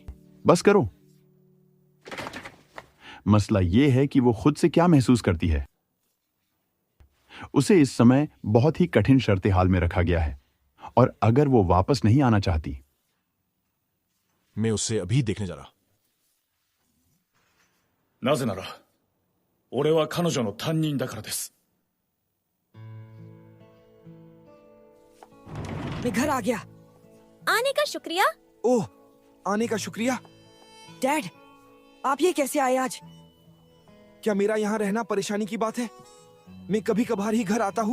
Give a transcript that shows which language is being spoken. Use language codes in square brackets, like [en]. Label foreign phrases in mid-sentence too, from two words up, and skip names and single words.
[hi] बस करो। मसला यह है कि वो खुद से क्या महसूस करती है। उसे इस समय बहुत ही कठिन शर्ते हाल में रखा गया है, और अगर वो वापस नहीं आना चाहती। मैं उसे अभी देखने जा रहा। [ja] なぜなら俺は彼女の担任だからです。 [hi] मैं घर आ गया। आने का शुक्रिया। ओह, आने का शुक्रिया। डैड, आप ये कैसे आए आज? क्या मेरा यहाँ रहना परेशानी की बात है? मैं कभी कभार ही घर आता हूं।